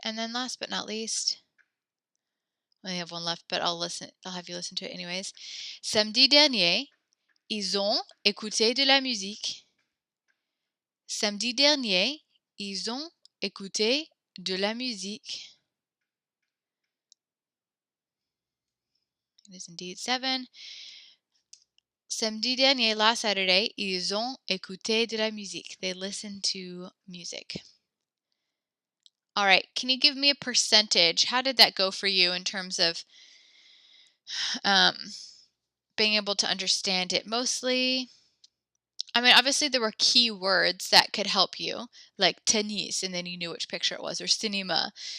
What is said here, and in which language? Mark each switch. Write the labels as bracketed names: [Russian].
[English] And then last but not least, I only have one left, but I'll have you listen to it anyways. [French] Samedi dernier, ils ont écouté de la musique. Samedi dernier, ils ont écouté de la musique. [English] It is indeed 7. [French] Samedi dernier, [English] last Saturday, [French] ils ont écouté de la musique. [English] They listened to music. All right, can you give me a percentage? How did that go for you in terms of being able to understand it? Mostly, I mean, obviously there were key words that could help you, like tennis, and then you knew which picture it was, or cinema.